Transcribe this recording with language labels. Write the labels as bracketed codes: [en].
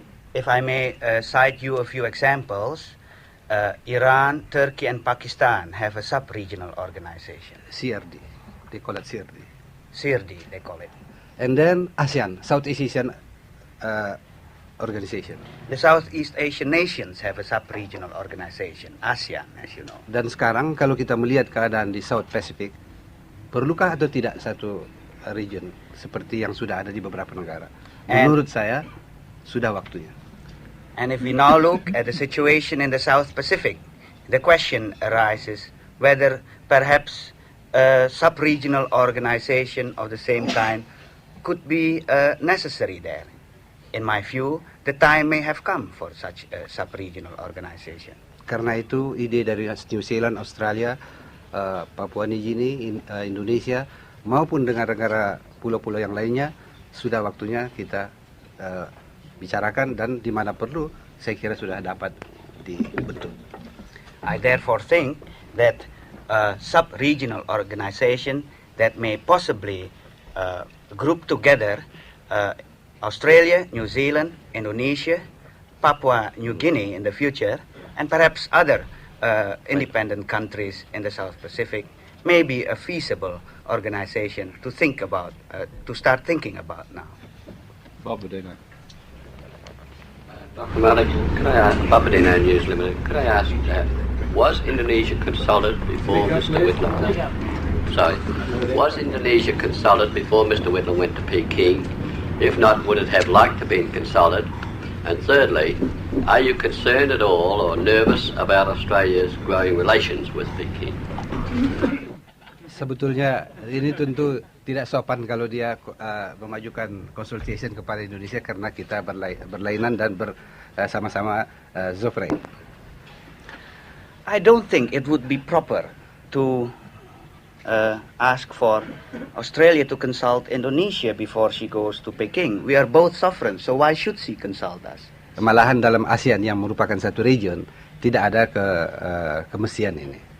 [en] If I may cite you a few examples, Iran, Turkey, and Pakistan have a sub-regional organization. CRD. They call it CRD. CRD, they call it. And then ASEAN, Southeast Asian Organization. The Southeast Asian nations have a sub-regional organization, ASEAN, as you know. [id] Dan sekarang kalau kita melihat keadaan di South Pacific, perlukah atau tidak satu region seperti yang sudah ada di beberapa negara? Menurut saya, sudah waktunya. [en] And if we now look at the situation in the South Pacific, the question arises whether perhaps a sub-regional organization of the same kind could be necessary there. In my view, the time may have come for such a sub-regional organization. [id] Karena itu ide dari New Zealand, Australia, Papua New Guinea, Indonesia, maupun negara-negara pulau-pulau yang lainnya, sudah waktunya kita bicarakan dan di mana perlu, saya kira sudah dapat dibentuk. [en] I therefore think that a sub-regional organization that may possibly group together Australia, New Zealand, Indonesia, Papua New Guinea in the future, and perhaps other independent countries in the South Pacific may be a feasible organization to think about, to start thinking about now. Bob Bedino. Dr. Malik, could I ask, Bob Bedino News Limited, could I ask, was Indonesia consulted before Mr. Whitlam? Sorry, was Indonesia consulted before Mr. Whitlam went to Peking? If not, would it have liked to be consulted? And thirdly, are you concerned at all or nervous about Australia's growing relations with Peking? [id] Sebetulnya ini tentu tidak sopan kalau dia memajukan consultation kepada Indonesia karena kita berlainan dan bersama-sama Zofre. [en] I don't think it would be proper to ask for Australia to consult Indonesia before she goes to Peking. We are both sovereign, so why should she consult us? [id] Malahan dalam ASEAN yang merupakan satu region tidak ada kemestian ini.